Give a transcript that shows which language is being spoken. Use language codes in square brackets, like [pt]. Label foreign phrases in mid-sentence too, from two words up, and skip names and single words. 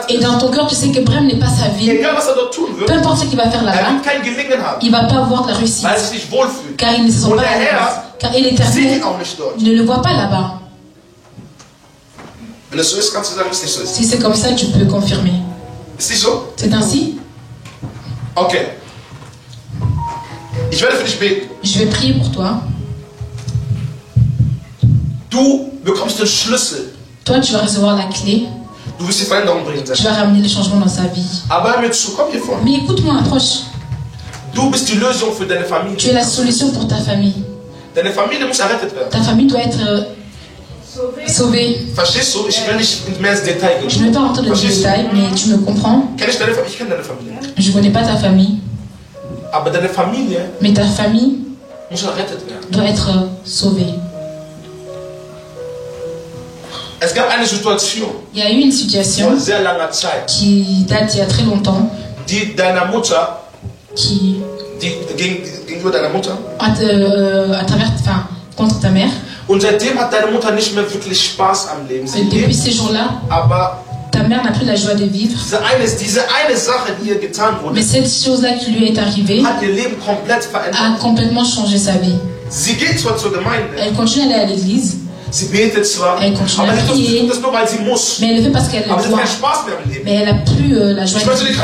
[fr] Et dans ton cœur, tu sais que Bremen n'est pas sa ville. Peu importe ce qu'il va faire là-bas, il ne va pas avoir de la réussite. Car il ne se sent pas à l'aise. Et l'Éternel ne le voit pas là-bas. Si c'est comme ça, tu peux confirmer. C'est ainsi? Ok. [de] Ich werde für dich beten. [fr] Je vais prier pour toi. [de] Du bekommst den Schlüssel. [fr] Toi, tu vas recevoir la clé. [de] Du wirst die Veränderung bringen. [fr] Tu vas ramener le changement dans sa vie. [de] Aber hör mir zu, komm hier vor. [fr] Mais écoute-moi, approche. [de] Du bist die Lösung für deine Familie. [fr] Tu es la solution pour ta famille. [de] Deine Familie muss errettet werden. [fr] Ta famille doit être sauvée. [de] Verstehst du? Ich will nicht mehr ins Detail gehen. [fr] Je ne vais pas rentrer dans les détails, mais tu me comprends. [de] Ich kenne deine Familie. [fr] Je ne connais pas ta famille. [de] Aber deine Familie [fr] mais ta famille [de] muss errettet werden. [fr] Doit être sauvée. [de] Es gab eine Situation. [fr] Il y a eu une situation [de] vor sehr langer Zeit, [fr] qui date il y a très longtemps. [de] Die deiner Mutter, gegenüber deiner Mutter, [fr] à travers, contre ta mère. [de] Und seitdem hat deine Mutter nicht mehr wirklich Spaß am Leben. [fr] Depuis ces jours-là, aber ta mère n'a plus la joie de vivre. Mais cette chose-là qui lui est arrivée a complètement changé sa vie. Elle continue à aller à l'église. Elle continue à prier. Mais elle le fait parce qu'elle le doit. Mais elle n'a plus la joie de vivre.